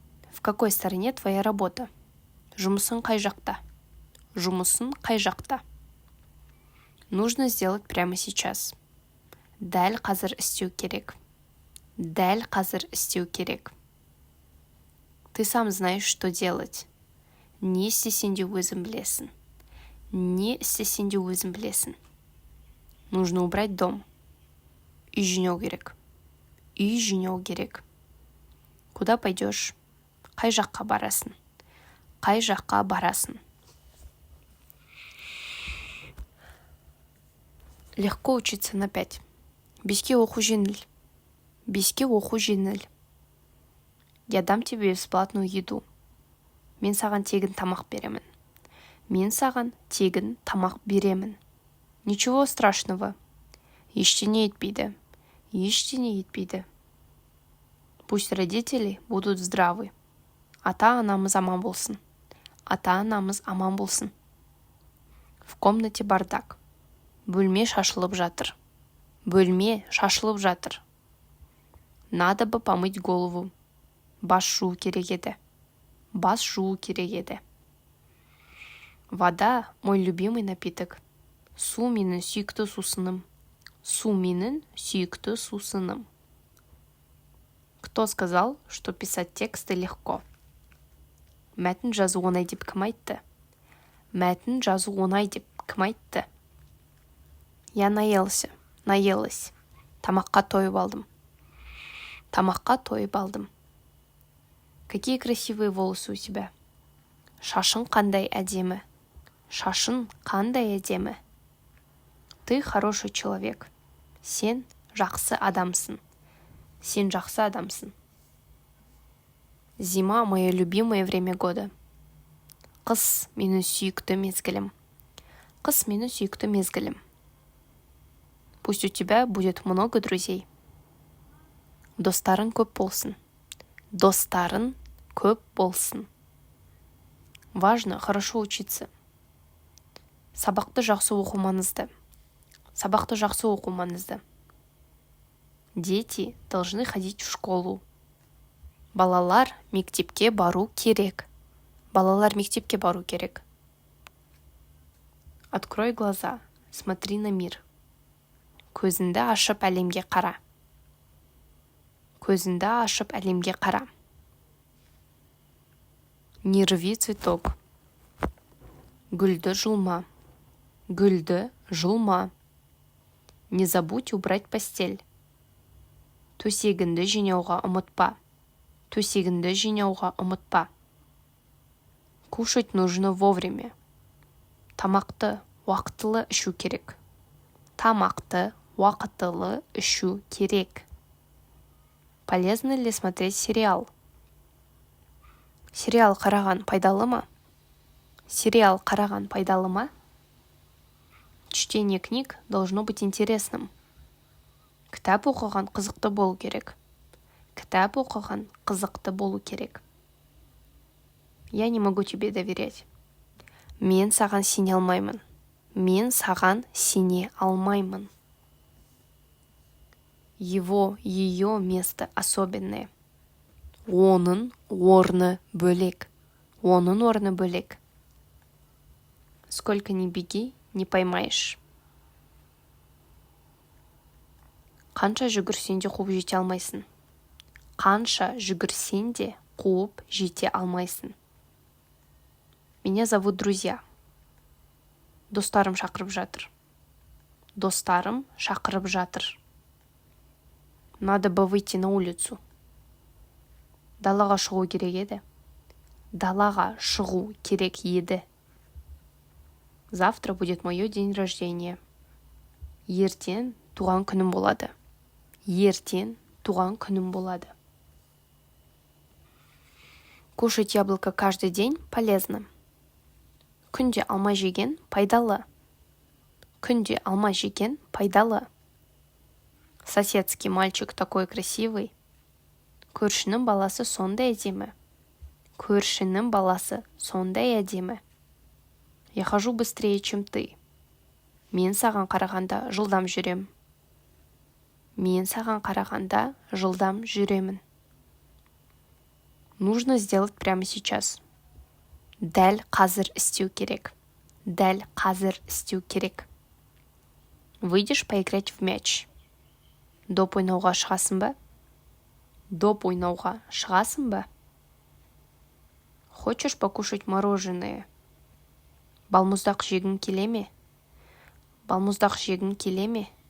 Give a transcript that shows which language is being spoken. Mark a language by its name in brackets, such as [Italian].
[Russian] В какой стороне твоя работа? [Kazakh] Жұмысың қай жақта? Жұмысың қай жақта? [Russian] Нужно сделать прямо сейчас. [Kazakh] Дәл қазір істеу керек. Дәл қазір істеу керек. [Russian] Ты сам знаешь, что делать. [Kazakh] Не істесең де өзің білесің. Не істесең де өзің білесің. [Russian] Нужно убрать дом. [Kazakh] Үй жинау керек. Үй жинау керек. [Russian] Куда пойдешь? [Kazakh] Қай жаққа барасың? Қай жаққа барасың? [Russian] Легко учиться на 5. [Kazakh] Беске оқу жеңіл. Беске оқу жеңіл. [Russian] Я дам тебе бесплатную еду. [Kazakh] Мен саған тегін тамақ беремін. Мен саған тегін тамақ беремін. [Russian] Ничего страшного. [Kazakh] Ештеңе етпейді. Ештеңе етпейді. [Russian] Пусть родители будут здравы. [Kazakh] Ата-анамыз аман болсын. Ата-анамыз аман болсын. [Russian] В комнате бардак. [Kazakh] Бөлме шашылып жатыр. Бөлме шашылып жатыр. [Russian] Надо бы помыть голову. [Kazakh] Бас жуу керек еді. Бас жуу керек еді. [Russian] Вода – мой любимый напиток. [Kazakh] Су менің сүйікті сусыным. Су менің сүйікті сусыным. [Russian] Кто сказал, что писать тексты легко? [Kazakh] Мәтін жазу оңай деп кім айтты? Мәтін жазу оңай деп кім айтты? [Russian] Я наелся, наелась. [Kazakh] Тамаққа тойып алдым. Тамаққа тойып алдым. [Russian] Какие красивые волосы у тебя? [Kazakh] Шашың қандай әдемі. Шашың қандай әдемі. [Russian] Ты хороший человек. [Kazakh] Сен жақсы адамсың. Сен жақсы адамсың. [Russian] Зима – мое любимое время года. [Kazakh] Қыс – менің сүйікті мезгілім. Қыс – менің сүйікті мезгілім. [Russian] Пусть у тебя будет много друзей. [Kazakh] Достарың көп болсын. Достарың көп болсын. [Russian] Важно хорошо учиться. [Kazakh] Сабақты жақсы оқу маңызды. Сабақты жақсы оқу маңызды. [Russian] Дети должны ходить в школу. [Kazakh] Балалар мектепке бару керек. Балалар мектепке бару керек. [Russian] Открой глаза, смотри на мир. [Kazakh] Көзіңді ашып әлемге қара. Көзіңді ашып әлемге қара. [Russian] Не рви цветок. [Kazakh] Гүлді жұлма. Гүлді жұлма. [Russian] Не забудь убрать постель. [Kazakh] Төсегінді жинауға ұмытпа. Төсегінді жинауға ұмытпа. [Russian] Кушать нужно вовремя. [Kazakh] Тамақты уақытылы ішу керек. Тамақты уақытылы ішу керек. [Russian] Полезно ли смотреть сериал? [Kazakh] Сериал қараған пайдалы ма? Сериал қараған пайдалы ма? [Russian] Чтение книг должно быть интересным. [Kazakh] Кітап оқыған қызықты болу керек. Кітап оқыған қызықты болу керек. [Russian] Я не могу тебе доверять. [Kazakh] Мен саған сене алмаймын. Мен саған сене алмаймын. [Russian] Его, ее место особенное. [Kazakh] Оның орны бөлек. Оның орны бөлек. [Russian] Сколько ни беги, не поймаешь. [Kazakh] Қанша жүгірсең де қуып жете алмайсың. Қанша жүгірсең де қуып жете алмайсың. [Russian] Меня зовут друзья. [Kazakh] Достарым шақырып жатыр. Достарым шақырып жатыр. [Russian] Надо бы выйти на улицу. [Kazakh] Далаға шығу керек еді. Далаға шығу керек еді. [Russian] Завтра будет мое день рождения. [Kazakh] Ертең туған күнім болады. Ертең туған күнім болады. [Russian] Кушать яблоко каждый день полезно. [Kazakh] Күнде алма жеген пайдалы. Күнде алма жеген пайдалы. [Russian] Соседский мальчик такой красивый. [Kazakh] Көршінің баласы сондай әдемі. Көршінің баласы сондай әдемі. [Russian] Я хожу быстрее, чем ты. [Kazakh] Мен саған қарағанда жылдам жүрем. Мен саған қарағанда жылдам жүремін. [Russian] Нужно сделать прямо сейчас. [Kazakh] Дәл қазір істеу керек. Дәл қазір істеу керек. [Russian] Выйдешь поиграть в мяч. [Kazakh] Доп ойнауға шығасың ба? Доп ойнауға шығасың ба? [Russian] Хочешь покушать мороженое? [Kazakh] Балмұздақ жегің келе ме? Балмұздақ жегің келе ме?